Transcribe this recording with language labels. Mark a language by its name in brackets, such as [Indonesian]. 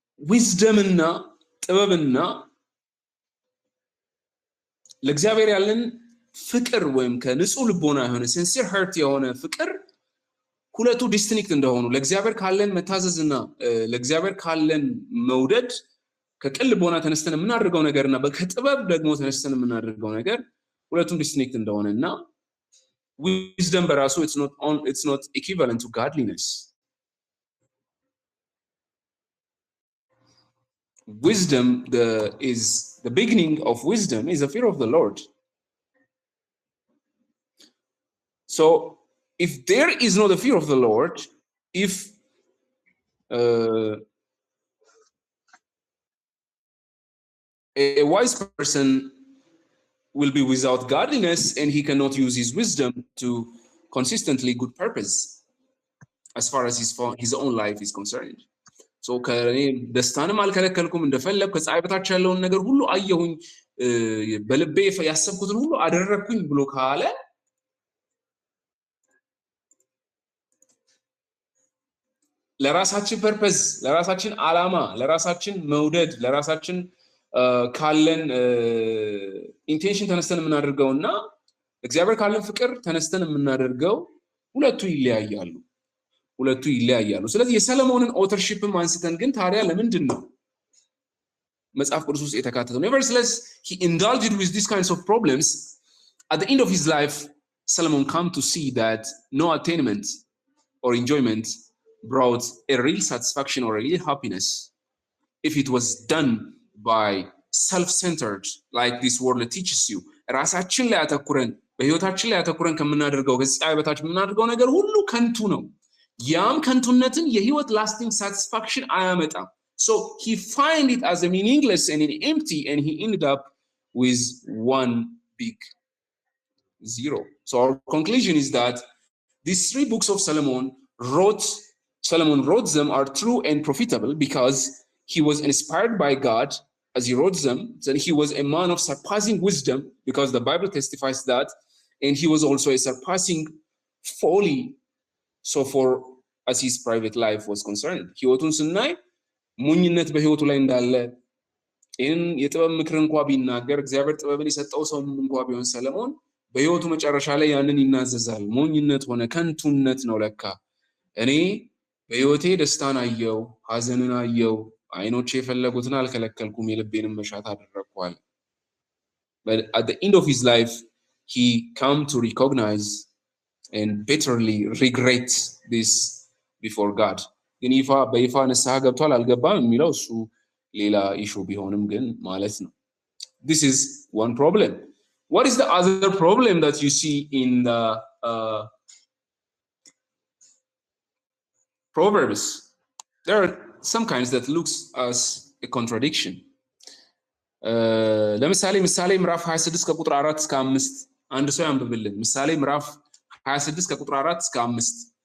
[Amharic] ዊዝደምና ጥበብና ለእግዚአብሔር ያለን ፍቅር ወይም ከንጹህ ልቦና የሆነ [English] sincere heart [Amharic] የሆነ ፍቅር ሁለቱ ዲስቲንክት እንደሆኑ ለእግዚአብሔር ካለን መታዘዝና ለእግዚአብሔር ካለን መውደድ ከቅን ልቦና ተነስተን የምናደርገው ነገርና ከጥበብ ደግሞ ተነስተን የምናደርገው ነገር ሁለቱም ዲስቲንክት እንደሆነና wisdom በራሱ [English] it's not equivalent to godliness. Wisdom is the beginning of wisdom is the fear of the Lord. So if there is no the fear of the Lord, if a wise person will be without godliness and he cannot use his wisdom to consistently good purpose as far as his own life is concerned. [Amharic] So ከኔ ደስታንም አልከለከልኩም እንደፈለኩ ከፀሐይ በታች ያለውን ነገር ሁሉ አየሁኝ በልቤ ያሰብኩትን ሁሉ አደረኩኝ ብሎ ካለ ለራሳችን ፐርፐዝ ለራሳችን ዓላማ ለራሳችን መውደድ ለራሳችን ካለን ኢንቴንሽን ተነስተን የምናደርገውና እግዚአብሔር ካለን ፍቅር ተነስተን የምናደርገው ሁለቱ ይለያያሉ። ስለዚህ የሰለሞንን ኦተርሺፕም አንስተን ግን ታዲያ ለምንድን ነው መጽሐፍ ቅዱስ ውስጥ የተካተተው? [English] Nevertheless, he indulged with these kinds of problems. At the end of his life, Solomon came to see that no attainment or enjoyment brought a real satisfaction or a real happiness if it was done by self-centered, like this world teaches you. [Amharic] ራሳችን ላይ አተኩረን በህይወታችን ላይ አተኩረን ከምናደርገው ከፀሐይ በታች የምናደርገው ነገር ሁሉ ከንቱ ነው። ያም ከንቱነትን የህይወት [English] lasting satisfaction [Amharic] አያመጣም። [English] So he find it as a meaningless and empty, and he ended up with one big zero. So our conclusion is that these three books of Solomon wrote them are true and profitable because he was inspired by God as he wrote them. Then he was a man of surpassing wisdom because the Bible testifies that, and he was also a surpassing folly so for as his private life was concerned. [Amharic] ህይወቱን ስናይ ሞኝነት በህይወቱ ላይ እንዳለ የጥበብ ምክር እንኳን ቢናገር እግዚአብሔር ጥበብን የሰጠው ሰው እንኳን ቢሆን ሰለሞን በህይወቱ መጨረሻ ላይ ያንን ይናዘዛል። ሞኝነት ሆነ ከንቱነት ነው ለካ እኔ በህይወቴ ደስታን አየው ሐዘንን አየው አይኖቼ የፈለጉትን አልከለከልኩም የልቤንም መሻት አደረኳል። [English] But at the end of his life he come to recognize and bitterly regret this before God. [Amharic] ግን በይፋ ንስሐ ገብቷል አልገባም የሚለው እሱ ሌላ ኢሹ ቢሆንም ግን ማለት ነው። [English] This is one problem. What is the other problem that you see in the Proverbs? There are some kinds that looks as a contradiction. [Amharic] ለምሳሌ ምሳሌ ምዕራፍ 26 ከቁጥር 4 እስከ 5 አንድ ሰው ያንብብልን። ምሳሌ ምዕራፍ 26 ከቁጥር 4 እስከ 5